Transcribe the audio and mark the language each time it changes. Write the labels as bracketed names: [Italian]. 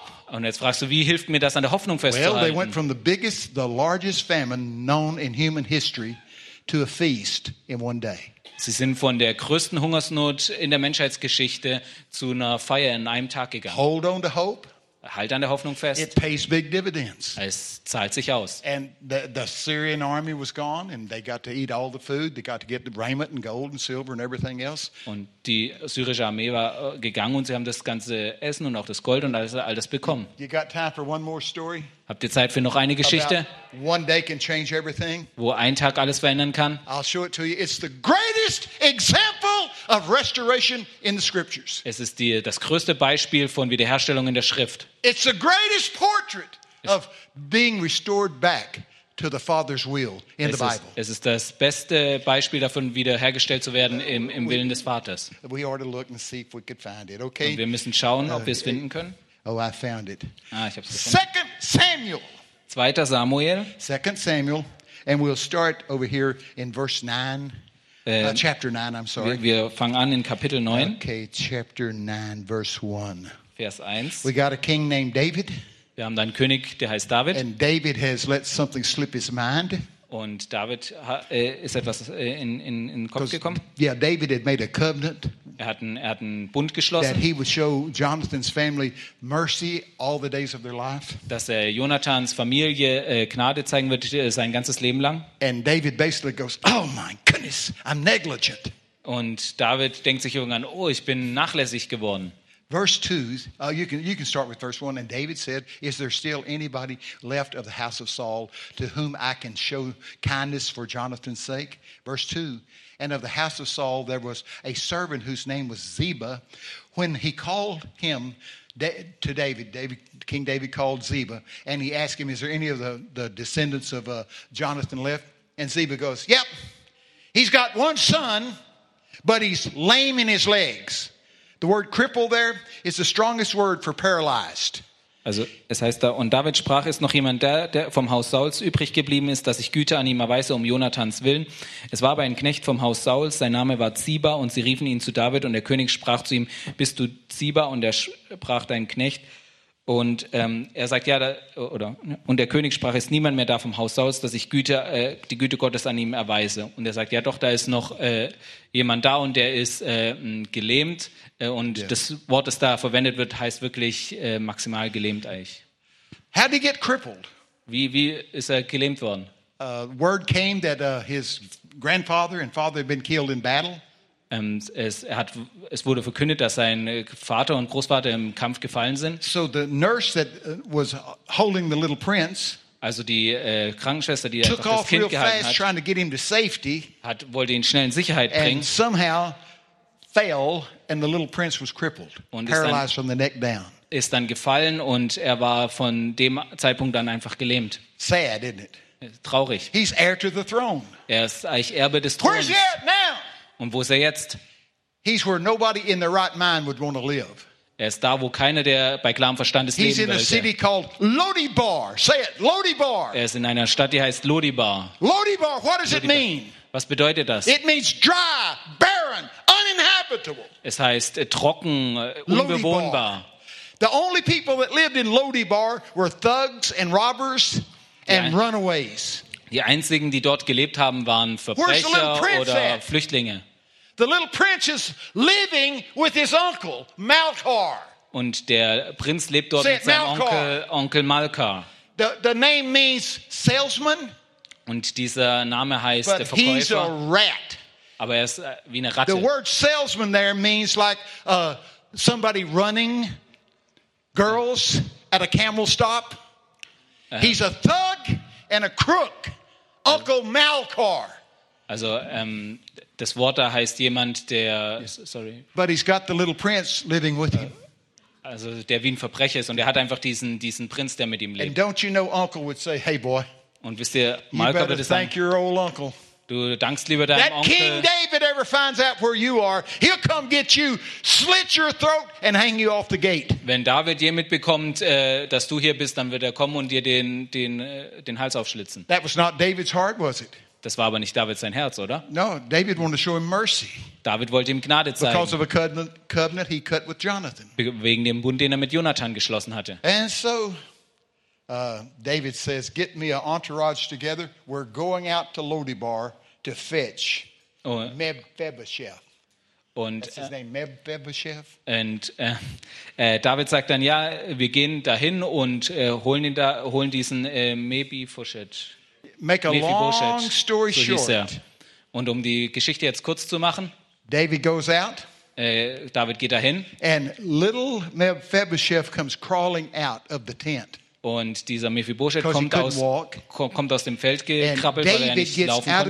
[German] Und jetzt fragst du, wie hilft mir das, an der Hoffnung festzuhalten? [English] Well, they went from the biggest, the largest famine known in human history to a feast in one day. [German] Sie sind von der größten Hungersnot in der Menschheitsgeschichte zu einer Feier in einem Tag gegangen. [English] Hold on to hope. [German] Halt an der Hoffnung fest. [English] It pays big dividends. [German] Es zahlt sich aus. [English] And the Syrian army was gone and they got to eat all the food. They got to get the raiment and gold and silver and everything else. [German] Und die syrische Armee war gegangen und sie haben das ganze Essen und auch das Gold und all das bekommen. [English] You got time for one more story? [German] Habt ihr Zeit für noch eine Geschichte? [English] One day can change everything. [German] Wo ein Tag alles verändern kann. [English] I'll show it to you. It's the greatest example of restoration in the scriptures. [German] Es ist das größte Beispiel von Wiederherstellung in der Schrift. [English] It's the greatest portrait of being restored back to the Father's will in the Bible. [German] Es ist das beste Beispiel davon, wiederhergestellt zu werden im Willen des Vaters. [English] We ought to look and see if we could find it, okay? [German] Und wir müssen schauen, ob wir es finden können. [English] Oh, I found it. [German] Ah, ich hab's gefunden. [English] 2 Samuel. [German] 2. Samuel. [English] 2 Samuel. And we'll start over here in verse 9. Chapter 9, I'm sorry. [German] Wir fangen an in Kapitel 9. [English] Okay, chapter 9, verse 1. [German] Vers 1. [English] We got a king named David. [German] Wir haben einen König, der heißt David. [English] And David has let something slip his mind. [German] Und David ist etwas in den Kopf gekommen. [English] Yeah, David had made a covenant. [German] Er hat einen Bund geschlossen. [English] That he would show Jonathan's family mercy all the days of their life. [German] Dass er Jonathans Familie Gnade zeigen wird sein ganzes Leben lang. [English] And David basically goes, oh my goodness, I'm negligent. [German] Und David denkt sich irgendwann, oh, ich bin nachlässig geworden. [English] Verse 2, you can start with verse 1. And David said, is there still anybody left of the house of Saul to whom I can show kindness for Jonathan's sake? Verse 2, and of the house of Saul there was a servant whose name was Ziba. When he called him to David, King David called Ziba, and he asked him, is there any of the descendants of Jonathan left? And Ziba goes, yep, he's got one son, but he's lame in his legs. The word cripple there is the strongest word for paralyzed. [German] Also, es heißt da, und David sprach, ist noch jemand da, der vom Haus Sauls übrig geblieben ist, dass ich Güte an ihm erweise um Jonathans Willen. Es war aber ein Knecht vom Haus Sauls, sein Name war Ziba, und sie riefen ihn zu David, und der König sprach zu ihm, bist du Ziba? Und er sprach, dein Knecht. Und er sagt, ja, und der König sprach, ist niemand mehr da vom Haus Sauls, dass ich Güte, die Güte Gottes an ihm erweise. Und er sagt, ja, doch, da ist noch jemand da, und der ist gelähmt. Und yes. Das Wort, das da verwendet wird, heißt wirklich maximal gelähmt eigentlich. [English] How did he get crippled? [German] Wie ist er gelähmt worden? [English] Word came that his grandfather and father had been killed in battle. [German] Es wurde verkündet, dass sein Vater und Großvater im Kampf gefallen sind. [English] So the nurse that was holding the little prince. [German] Also die Krankenschwester, die einfach das Kind gehalten hat, [English] trying to get him to safety. [German] Wollte ihn schnell in Sicherheit bringen. [English] And somehow fell, and the little prince was crippled, paralyzed from the neck down. [German] Ist dann gefallen und er war von dem Zeitpunkt dann einfach gelähmt. [English] Sad, isn't it? [German] Traurig. [English] He's heir to the throne. [German] Er ist eigentlich Erbe des Throns. [English] Where's he at now? [German] Und wo ist er jetzt? [English] He's where nobody in their right mind would want to live. [German] Er ist da, wo keiner, der bei klarem Verstand ist, leben würde. [English] He's in a city called Lodibar. Say it, Lodibar. [German] Er ist in einer Stadt, die heißt Lodibar. [English] Lodibar, what does it mean? [German] Was bedeutet das? [English] It means dry, barren, uninhabitable. [German] Es heißt trocken, unbewohnbar. [English] The only people that lived in Lodibar were thugs and robbers and runaways. [German] Die einzigen, die dort gelebt haben, waren Verbrecher oder Flüchtlinge. [English] The little prince is living with his uncle Malchar. [German] Und der Prinz lebt dort mit seinem Onkel Malchar. [English] The name means salesman. [German] Und dieser Name heißt der Verkäufer. [English] He's a rat. [German] Aber er ist wie eine Ratte. [English] The word salesman there means like somebody running girls at a camel stop. He's a thug and a crook, Uncle Malchar. [German] Also das Wort da heißt jemand, der, sorry. [English] But he's got the little prince living with him. [German] Also der wie ein Verbrecher ist und er hat einfach diesen Prinz, der mit ihm lebt. [English] And don't you know, Uncle would say, "Hey boy." [German] Und wisst ihr, Malchar würde sagen, [English] thank your old uncle. [German] Du dankst lieber deinem [English] that [German] Onkel. [English] That King David ever finds out where you are, he'll come get you, slit your throat and hang you off the gate. [German] Wenn David je mitbekommt, dass du hier bist, dann wird er kommen und dir den Hals aufschlitzen. [English] That was not David's heart, was it? [German] Das war aber nicht David sein Herz, oder? [English] No, David wanted to show him mercy. [German] David wollte ihm Gnade zeigen. [English] Because of a covenant he cut with Jonathan. [German] Wegen dem Bund, den er mit Jonathan geschlossen hatte. [English] And so David says, "Get me an entourage together. We're going out to Lodibar to fetch Mephibosheth." [German] Und [English] that's his name, Mephibosheth. [German] Und David sagt dann, ja, wir gehen dahin und holen diesen Mephibosheth. [English] Make a long story short. [German] Und um die Geschichte jetzt kurz zu machen. [English] David goes out. [German] David geht dahin. [English] And little Mephibosheth comes crawling out of the tent. [German] Und dieser Mephibosheth kommt aus dem Feld gekrabbelt, weil er nicht laufen konnte.